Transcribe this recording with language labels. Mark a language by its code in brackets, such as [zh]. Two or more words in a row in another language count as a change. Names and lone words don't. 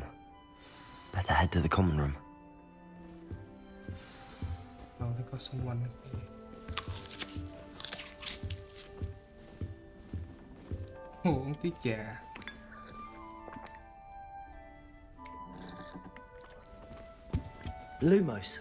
[en] Better head to the common room. Oh, they got someone here. [vi] Uống tí trà. [en] Lumos.